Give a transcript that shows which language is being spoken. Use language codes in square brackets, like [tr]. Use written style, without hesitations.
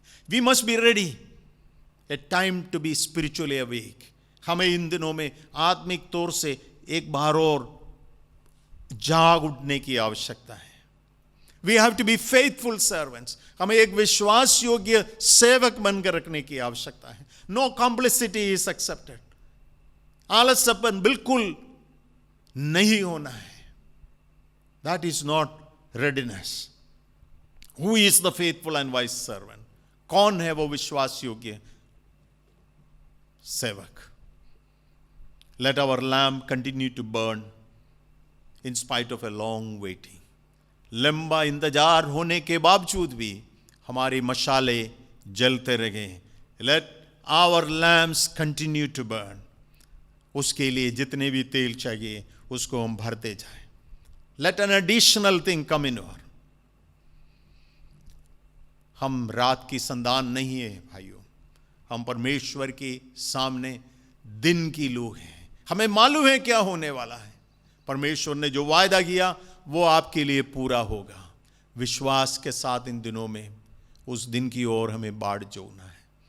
[en] We must be ready, a time to be spiritually awake। [hi] हमें इन दिनों में आत्मिक तौर से एक बार और जाग उठने की आवश्यकता है। [en] We have to be faithful servants। [hi] हमें एक विश्वास योग्य सेवक बनकर रखने की आवश्यकता है। [en] No complicity is accepted। [hi] आलस्यपन बिल्कुल नहीं होना है। [en] That is not readiness। Who is the faithful and wise servant? [hi] कौन है वो विश्वास योग्य सेवक? [en] Let our lamp continue to burn in spite of a long waiting। [hi] लंबा इंतजार होने के बावजूद भी हमारी मशाले जलते रहे। [en] Let our lamps continue to burn। [hi] उसके लिए जितने भी तेल चाहिए उसको हम भरते जाएं। [en] Let an additional thing come in our। [hi] हम रात की संतान नहीं है भाइयों, हम परमेश्वर के सामने दिन की लोग हैं। हमें मालूम है क्या होने वाला है। परमेश्वर ने जो वायदा किया वो आपके लिए पूरा होगा। विश्वास के साथ इन दिनों में उस दिन की ओर हमें बाढ़ जोड़ना है।